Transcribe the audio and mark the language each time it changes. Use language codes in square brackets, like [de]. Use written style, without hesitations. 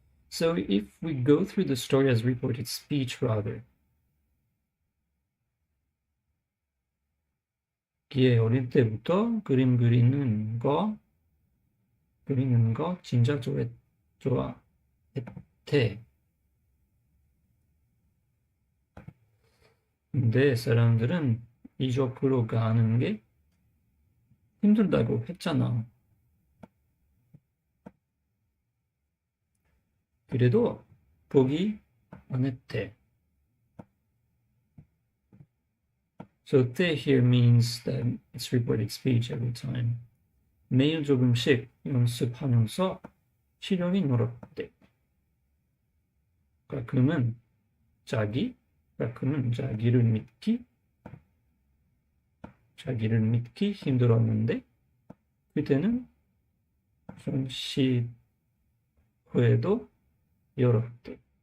[en] So if we go through the story as reported speech rather, [ko] 기에 어릴 때부터 그리는 거 진짜 좋아했대. 근데 사람들은 이쪽으로 가는 게 힘들다고 했잖아. 그래도 포기 안 했대. [en] So 때 here means that it's reported speech every time. [ko] 매일 조금씩 연습하면서 실력이 늘었대. 가끔은 자기를 믿기 힘들었는데 그때는 전시회도 열었대.